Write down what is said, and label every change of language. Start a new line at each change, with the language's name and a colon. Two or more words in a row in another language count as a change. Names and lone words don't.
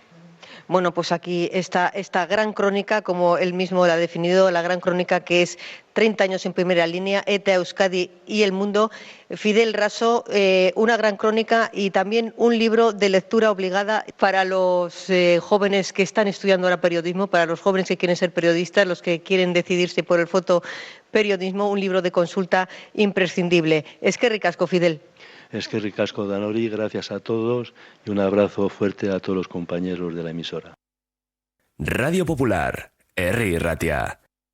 Spanish: Bueno, pues aquí está esta gran crónica, como él mismo la ha definido, la gran crónica que es 30 años en primera línea, ETA, Euskadi y el mundo. Fidel Raso, una gran crónica y también un libro de lectura obligada para los jóvenes que están estudiando ahora periodismo, para los jóvenes que quieren ser periodistas, los que quieren decidirse por el fotoperiodismo, un libro de consulta imprescindible.
Basque: Eskerrik asko, Fidel. Eskerrik asko, Danori,
Spanish: gracias a todos y un abrazo fuerte a todos los compañeros de la emisora. Radio Popular, Herri Irratia.